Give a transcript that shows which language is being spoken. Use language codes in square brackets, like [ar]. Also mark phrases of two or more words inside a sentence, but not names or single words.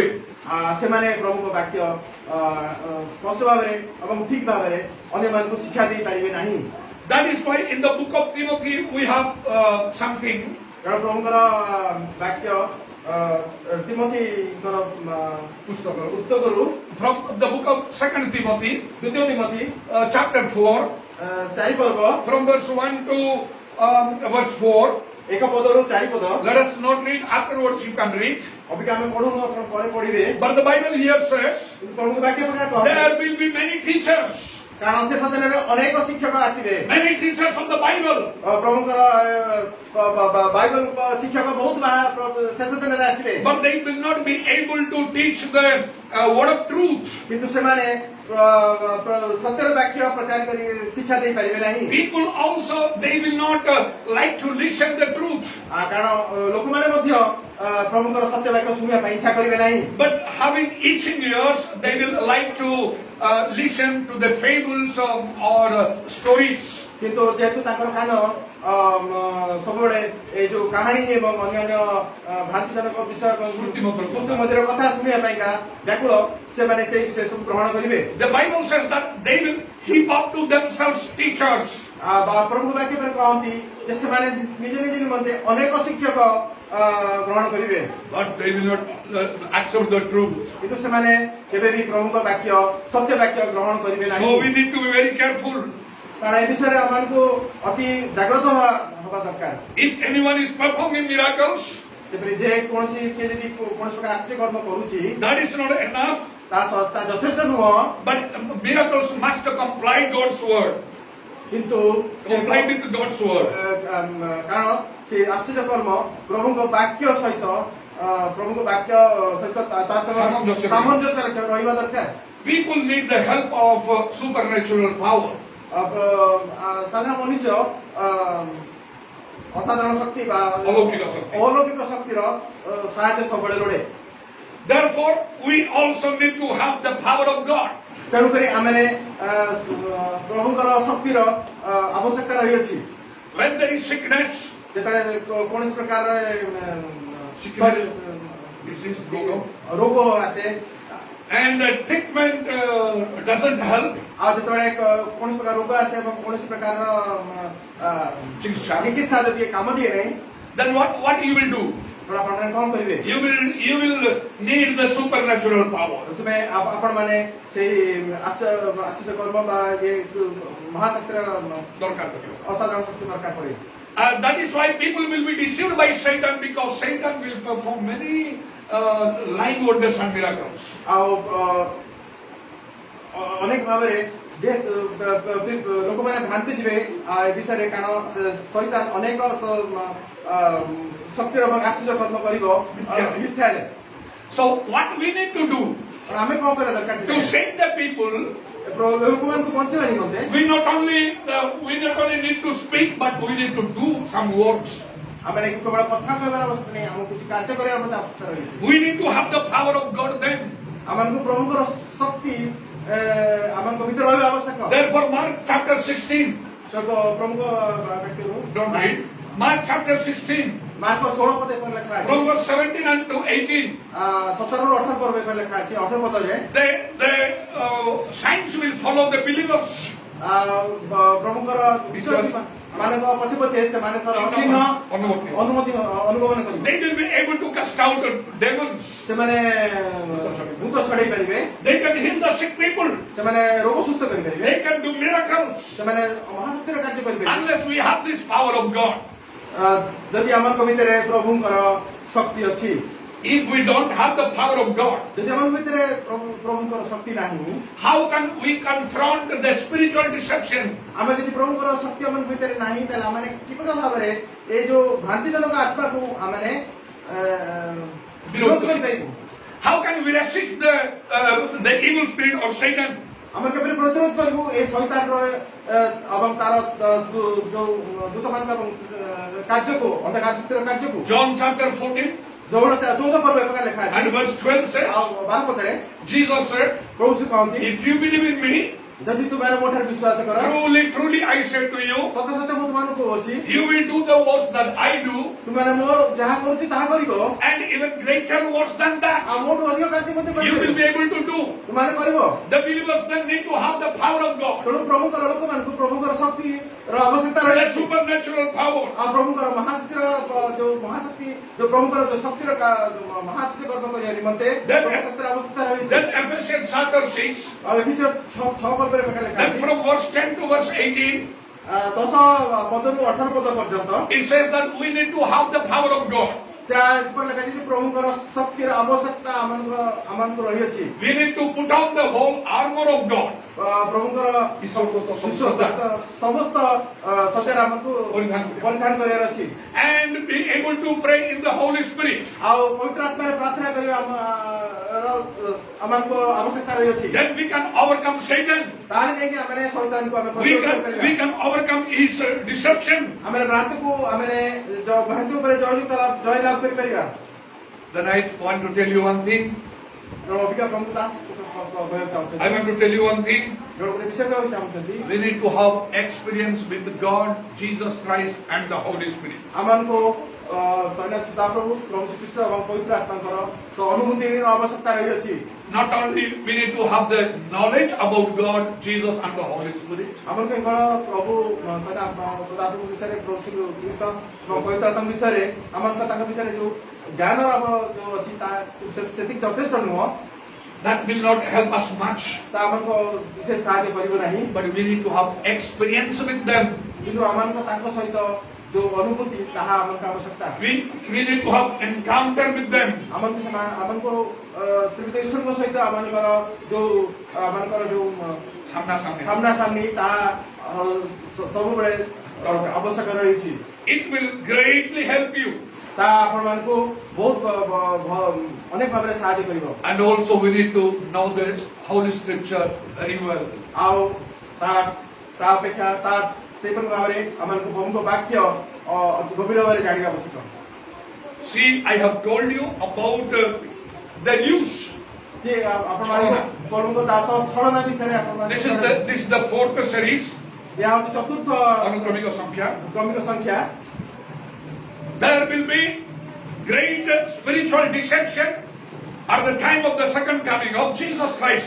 [or] ସେମାନେ ପ୍ରଭୁଙ୍କ ବାକ୍ୟ ସ୍ପଷ୍ଟ ଭାବରେ ଏବଂ ଠିକ ଭାବରେ ଅନ୍ୟମାନଙ୍କୁ ଶିକ୍ଷା ଦେଇପାରିବେ ନାହିଁ। [en] That is why in the book of Timothy we have something. [or] କାରଣ ପ୍ରଭୁଙ୍କର ବାକ୍ୟ ତିମୋଥୀଙ୍କର ପୁସ୍ତକରୁ [en] From the book of 2 Timothy, [or] ଦ୍ୱିତୀୟ ତିମୋଥୀ [en] chapter 4, [or] 4 ପର୍ବ [en] from verse 1 to verse 4. [or] 1 ପଦରୁ 4 ପଦ। [en] Let us not read, afterwards you can read. [or] ଅବିକା ଆମେ ପଢୁନୁ, ଆପଣ ପରେ ପଢିବେ। [en] But the Bible here says, [or] ପ୍ରଭୁଙ୍କ ବାକ୍ୟ ପ୍ରକାର କହ, [en] there will be many teachers, [or] କାରଣ ସେ ସନ୍ତାନରେ ଅନେକ ଶିକ୍ଷକ ଆସିବେ। [en] many teachers of the Bible. [or] ପ୍ରଭୁଙ୍କର ବାଇବଲ ଶିକ୍ଷକ ବହୁତ ଶେଷ ଦିନରେ ଆସିବେ, [en] But they will not be able to teach the word of truth. [or] କିନ୍ତୁ ସେମାନେ ସତ୍ୟର ବାକ୍ୟ ପ୍ରଚାର କରି ଶିକ୍ଷା ଦେଇପାରିବେ ନାହିଁ। [en] People also, they will not like to listen the truth. [or] କାରଣ ଲୋକମାନେ ମଧ୍ୟ ପ୍ରଭୁଙ୍କର ସତ୍ୟ ବାକ୍ୟ ଶୁଣିବା ପାଇଁ ଇଚ୍ଛା କରିବେ ନାହିଁ। [en] But having itching ears, they will like to listen to the fables or stories. [or] କିନ୍ତୁ ଯେହେତୁ ତାଙ୍କର କାନ ସବୁବେଳେ ଏଇ ଯୋଉ କାହାଣୀ ଏବଂ ଅନ୍ୟାନ୍ୟ ଭ୍ରାନ୍ତିଜନକ ବିଷୟ ଶ୍ରୁତି ମଧ୍ୟରେ କଥା ଶୁଣିବା ପାଇଁକା ବ୍ୟାକୁଳ, ସେମାନେ ସେଇ ବିଷୟ ସବୁ ଗ୍ରହଣ କରିବେ। [en] The Bible says that they will heap up to themselves teachers. [or] ପ୍ରଭୁ ବାକ୍ୟ ପରେ କହନ୍ତି ଯେ ସେମାନେ ନିଜ ନିଜ ନିମନ୍ତେ ଅନେକ ଶିକ୍ଷକ ଗ୍ରହଣ କରିବେ, [en] But they will not accept the truth. [or] କିନ୍ତୁ ସେମାନେ କେବେ ବି ପ୍ରଭୁଙ୍କ ବାକ୍ୟ ସତ୍ୟ ବାକ୍ୟ ଗ୍ରହଣ କରିବେ [en] So [or] ନାହିଁ। [en] we need to be very careful. [or] କାରଣ ଏ ବିଷୟରେ ଆମମାନଙ୍କୁ ଅତି ଜାଗ୍ରତ ହେବା ଦରକାର। [en] If anyone is performing miracles, [or] ଯେପରି ଯେ କୌଣସି କିଏ ଯଦି କୌଣସି ପ୍ରକାର ଆଶ୍ଚର୍ଯ୍ୟ କର୍ମ କରୁଛି, [en] that is not enough. [or] ତା ଯଥେଷ୍ଟ ନୁହଁ, [en] But miracles must comply God's word. [or] କିନ୍ତୁ [en] Comply with God's word. [or] କାରଣ ସେ ଆଶ୍ଚର୍ଯ୍ୟ କର୍ମ ପ୍ରଭୁଙ୍କ ବାକ୍ୟ ସହିତ ସାମଞ୍ଜସ୍ୟ ରହିବା ଦରକାର। [en] People need the help of supernatural power. [or] ସାଧାରଣ ମନୁଷ୍ୟ ଅସାଧାରଣ ଶକ୍ତି ବା ଅଲୌକିକ ଶକ୍ତି। ଅଲୌକିକ ଶକ୍ତିର ସାହାଯ୍ୟ ସବୁବେଳେ ଲୋଡ଼େ। [en] Therefore, we also need to have the power of God. [or] ତେଣୁକରି ଆମେ ପ୍ରଭୁଙ୍କର ଶକ୍ତିର ଆବଶ୍ୟକତା ରହିଅଛି। [en] When there is sickness, [or] ଯେତେବେଳେ କୌଣସି ପ୍ରକାର [en] disease, [or] ରୋଗ ଆସେ [en] and treatment doesn't help, [or] ଆଉ ଯେତେବେଳେ କୌଣସି ପ୍ରକାର ରୋଗ ଆସେ ଏବଂ କୌଣସି ପ୍ରକାରର ଚିକିତ୍ସା ଯଦି କାମ ଦିଏ ନାହିଁ, [en] then what you will do? [or] ଆପଣମାନେ କ'ଣ କରିବେ? [en] You will need the supernatural power. [or] ତୁମେ ଆପଣମାନେ ସେଇ ଆଶ୍ଚର୍ଯ୍ୟ କର୍ମ ବା ମହାଶକ୍ତିର ଦରକାର ପଡ଼ିବ। ଅସାଧାରଣ ଶକ୍ତି ଦରକାର ପଡେ। [en] That is why people will be deceived by Satan, because Satan will perform many lying wonders and miracles. [or] ଆଉ ଅନେକ ଭାବରେ ଯେ ଲୋକମାନେ ଭ୍ରାନ୍ତି ଯିବେ ଏ ବିଷୟରେ, କାରଣ ଶୈତାନ ଅନେକ ଶକ୍ତିର ଏବଂ ଆଶ୍ଚର୍ଯ୍ୟ କର୍ମ କରିବ ମିଥ୍ୟାରେ। [en] So what we need to do [or] ଆମେ କ'ଣ କରିବା ଦରକାର? [en] to save the people, [or] ଲୋକମାନଙ୍କୁ ବଞ୍ଚେଇବା ନିମନ୍ତେ [en] we not only need to speak, but we need to do some works. [or] ଆମେ କେବଳ କଥା କହିବାର ଆବଶ୍ୟକ ନାହିଁ, ଆମକୁ କିଛି କାର୍ଯ୍ୟ କରିବାର ମଧ୍ୟ ଆବଶ୍ୟକତା ରହିଛି। [en] We need to have the power of God then. [or] ଆମକୁ ପ୍ରଭୁଙ୍କର ଶକ୍ତି ଆମଙ୍କ ଭିତରେ ରହିବା ଆବଶ୍ୟକ। [en] Therefore, Mark chapter 16. [or] ପ୍ରମୁଖ ବାକ୍ୟରୁ [en] Don't read. Mark chapter 16. [or] ମାର୍କ 16 ପଦ ଏପରି ଲେଖା ଅଛି, [en] From verse 17 and to 18. [or] 17ରୁ 18 ପର୍ବ ଏପରି ଲେଖା ଅଛି, 18 ପଦ ଯେ [en] The signs will follow the believers. [or] ପ୍ରଭୁଙ୍କର ବିଶ୍ୱାସୀ ମାନଙ୍କ ପଛେ ପଛେ ସେମାନଙ୍କର ଚିହ୍ନ ଅନୁଗମନ କରିବେ। [en] They will be able to cast out demons. [or] ସେମାନେ ଭୂତ ଛଡ଼େଇ ପାରିବେ, [en] They can heal the sick people. [or] ସେମାନେ ରୋଗ ସୁସ୍ଥ କରିପାରିବେ, [en] They can do miracles. [or] ସେମାନେ ମହାଶକ୍ତିର କାର୍ଯ୍ୟ କରିପାରିବେ। [en] Unless we have this power of God. [or] ଯଦି ଆମଙ୍କ ଭିତରେ ପ୍ରଭୁଙ୍କର ଶକ୍ତି ଅଛି, [en] If we don't have the power of God, [or] ଯଦି ଆମ ଭିତରେ ପ୍ରଭୁଙ୍କର ଶକ୍ତି ନାହିଁ, [en] how can we confront the spiritual deception? [or] ଆମେ ଯଦି ପ୍ରଭୁଙ୍କର ଶକ୍ତି ଆମ ଭିତରେ ନାହିଁ, ତାହେଲେ ଆମେ କିପରି ଭାବରେ ଏ ଯୋଉ ଭ୍ରାନ୍ତିଜନକ ଆତ୍ମାକୁ ଆମେ ବିରୋଧ କରିପାରିବୁ? [en] How can we resist the evil spirit or Satan? [or] ଆମେ କେବେ ପ୍ରତିରୋଧ କରିବୁ ଏ ଶୈତାନର ଏବଂ ତାର ଯୋଉ ଦୂତମାନଙ୍କ କାର୍ଯ୍ୟକୁ, ଅନ୍ଧକାର ଶକ୍ତିର କାର୍ଯ୍ୟକୁ? [en] John chapter 14 [or] ଯୌନ 14 ପର୍ବ ପ୍ରକାର ଲେଖା ଅଛି [en] and verse 12 says, [or] ଆଉ 12 ପଦରେ [en] Jesus said, [or] ପ୍ରଭୁ ସେ କହନ୍ତି, [en] if you believe in me, [or] ଯଦି ତୁମେ ମୋ ଠାରେ ବିଶ୍ୱାସ କର, [en] truly, truly I say to you, [or] ସତ ସତ ମୁଁ ତୁମମାନଙ୍କୁ କହୁଛି, [en] you will do the works that I do, [or] ତୁମେ ମୋ ଯାହା କରୁଛି ତାହା କରିବ, [en] and even greater works than that [or] ଆଉ ମୋଠୁ ଅଧିକ କାର୍ଯ୍ୟ ମଧ୍ୟ [en] you will [or] କରିବ, [en] be able to do. [or] ତୁମେ କରିବ। [en] The believers then need to have the power of God, [or] ତେଣୁ ପ୍ରଭୁଙ୍କର ଲୋକମାନଙ୍କୁ ପ୍ରଭୁଙ୍କର ଶକ୍ତିର ଆବଶ୍ୟକତା [en] the [or] ରହିଛି, [en] supernatural power. [or] ଆଉ ପ୍ରଭୁଙ୍କର ମହାଶକ୍ତିର ଯୋଉ ମହାଶକ୍ତି ଯୋଉ ପ୍ରଭୁଙ୍କର ଯୋଉ ଶକ୍ତିର ମହାଶକ୍ତି କର୍ମ କରିବା ନିମନ୍ତେ ପ୍ରଭୁ ଶକ୍ତିର ଆବଶ୍ୟକତା ରହିଛି। [en] Then Ephesians chapter 6, [or] ଆଉ ଏଫେସୀୟ 6 ପର୍ବରେ ପ୍ରକାର ଲେଖା [en] then [or] ଅଛି, [en] from verse 10 to verse 18, [or] 10 ପଦରୁ 18 ପଦ ପର୍ଯ୍ୟନ୍ତ [en] it says that we need to have the power of God. [or] ଏପରି ଲେଖା ଅଛି ଯେ ପ୍ରଭୁଙ୍କର ଶକ୍ତିର ଆବଶ୍ୟକତା ଆମମାନଙ୍କୁ ରହିଅଛି। [en] We need to put on the whole armor of God. [or] ପ୍ରଭୁଙ୍କର ସମସ୍ତ ସଜ୍ଜାର ଆମକୁ ପରିଧାନ କରିବାର ଅଛି, [en] And be able to pray in the Holy Spirit. [or] ଆଉ ପବିତ୍ର ଆତ୍ମାରେ ପ୍ରାର୍ଥନା କରିବା ଆମକୁ ଆବଶ୍ୟକତା ରହିଅଛି। [en] Then we can overcome Satan. [or] ତାହେଲେ ଯାଇକି ଆମେ ଶୈତାନକୁ ଆମେ [en] We [or] ପ୍ରତିରୋଧ କରିପାରିବା। [en] can overcome his deception. [or] ଆମେ ଭ୍ରାନ୍ତିକୁ ଭ୍ରାନ୍ତି ଉପରେ ଜୟ ଲାଭ କରିପାରିବା। [en] Then I want to tell you one thing. [or] ଅବିକା ପ୍ରଭୁ ଦାସ କହିବାକୁ ଚାହୁଁଛନ୍ତି, [en] I want to tell you one thing. [or] ଗୋଟେ ବିଷୟ କହିବାକୁ ଚାହୁଁଛନ୍ତି, [en] We need to have experience with God, Jesus Christ, and the Holy Spirit. [or] ଆମମାନଙ୍କୁ ସଦାପ୍ରଭୁ ପ୍ରଭୁ ଶ୍ରୀକୃଷ୍ଣ ଏବଂ ପବିତ୍ର ଆତ୍ମାଙ୍କର ଅନୁଭୂତିର ଆବଶ୍ୟକତା ରହିଅଛି। [en] Not only we need to have the knowledge about God, Jesus, and the Holy Spirit. [or] ଆମର କେବଳ ପ୍ରଭୁ ସଦାପ୍ରଭୁ ବିଷୟରେ, ପ୍ରଭୁ ଶ୍ରୀକୃଷ୍ଣ ଏବଂ ପବିତ୍ର ଆତ୍ମା ବିଷୟରେ ଆମଙ୍କ ତାଙ୍କ ବିଷୟରେ ଯୋଉ ଜ୍ଞାନ ଯୋଉ ଅଛି ତା ସେତିକି ଯଥେଷ୍ଟ ନୁହଁ। [en] That will not help us much. [or] ତା ଆମକୁ ବିଶେଷ ସାହାଯ୍ୟ କରିବ ନାହିଁ, [en] But we need to have experience with them. [or] କିନ୍ତୁ ଆମକୁ ତାଙ୍କ ସହିତ ଯୋଉ ଅନୁଭୂତି ତାହା ଆମକୁ ଆବଶ୍ୟକତା। [en] We need to have encounter with them. [or] ଆମକୁ ତ୍ରିବିଧ ଈଶ୍ୱରଙ୍କ ସହିତ ଆମଙ୍କର ଯୋଉ ସାମ୍ନା ସାମ୍ନି ତାହା ସବୁବେଳେ ଆବଶ୍ୟକ ରହିଛି। [en] It will greatly help you. [or] ତାହା ଆପଣମାନଙ୍କୁ ବହୁତ ଅନେକ ଭାବରେ ସାହାଯ୍ୟ କରିବ। [en] And also we need to know this Holy Scripture very well. [or] ଆଉ ତା ଅପେକ୍ଷା ସେପରି ଭାବରେ ଆମମାନଙ୍କୁ ପ୍ରଭୁଙ୍କ ବାକ୍ୟ ଗଭୀର ଭାବରେ ଜାଣିବା ଆବଶ୍ୟକ। [en] See, I have told you about the news. [or] ଯେ ଆପଣମାନଙ୍କୁ ପ୍ରଭୁଙ୍କ ଦାସ ଛଳନା ବିଷୟରେ [en] This is the fourth series. [or] ଏହା ହେଉଛି ଚତୁର୍ଥ ଅନୁକ୍ରମିକ ସଂଖ୍ୟା। କ୍ରମିକ ସଂଖ୍ୟା। [en] There will be great spiritual deception at the time of the second coming of Jesus Christ.